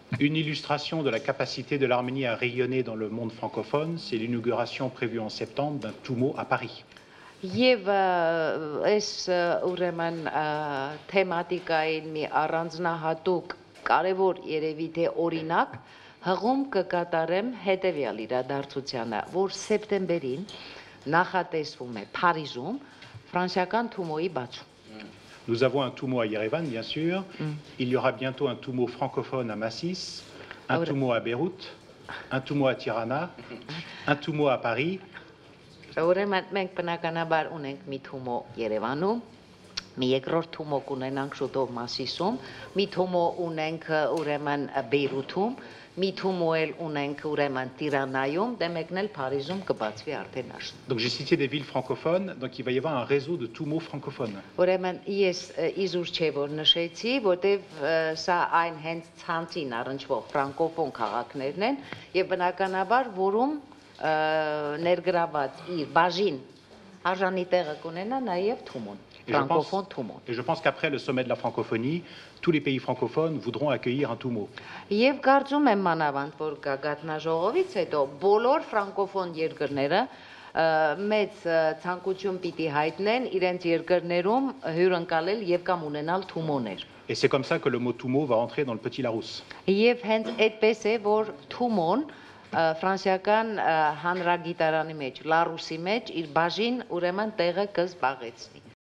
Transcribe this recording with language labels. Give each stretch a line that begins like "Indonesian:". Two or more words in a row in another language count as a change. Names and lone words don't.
French: Une illustration de la capacité de l'Arménie à rayonner dans le monde francophone, c'est l'inauguration prévue en septembre d'un TUMO à Paris.
Armenian: Եվ այս ուրեմն թեմատիկային մի առանձնահատուկ կարևոր երևի թե օրինակ հղում կկատարեմ հետևյալ իրադարձությանը, որ սեպտեմբերին նախատեսվում է Փարիզում ֆրանսիական թումոյի բացում։
French: Nous avons un TUMO à Yerevan, bien sûr. Il y aura bientôt un TUMO francophone à Massis, un TUMO à Beyrouth, un TUMO à Tirana, un TUMO à Paris.
Armenian: Ուրեմն մենք բնականաբար ունենք մի թումո Երևանում, մի երկրորդ թումո կունենանք շուտով Մասիսում, մի թումո ունենք ուրեմն Բեյրութում, մի թումո էլ ունենք ուրեմն Տիրանայում, դե մեկն էլ Փարիզում կբացվի արդեն աշնան։
French: Donc j'ai cité des villes francophones, donc il va y avoir un réseau de TUMO francophones.
Armenian: Ուրեմն ես իզուր չէ որ նշեցի, որտեվ սա այն հենց ցանցին առնչվող ֆրանկոֆոն քաղաքներն են եւ բնականաբար որում ներգրաված իր բաժին արժանի տեղը կունենա նաև Թումոն, ֆրանկոֆոն Թումոն։
French: Et je pense qu'après le sommet de la francophonie, tous les pays francophones voudront accueillir un TUMO.
Armenian: Եվ կարծում եմ մանավանդ որ գագաթնաժողովից հետո բոլոր ֆրանկոֆոն երկրները մեծ ցանկություն պիտի հայտնեն իրենց երկրներում հյուրընկալել եւ կամ ունենալ Թումոներ։
French: Et c'est comme ça que le mot TUMO va entrer dans le Petit Larousse.
Armenian: Եվ հենց այդպես է որ Թումոն ֆրանսիական հանրագիտարանի մեջ, լարուսի մեջ իր բաժին ուրեմն տեղը կզբաղեցնի։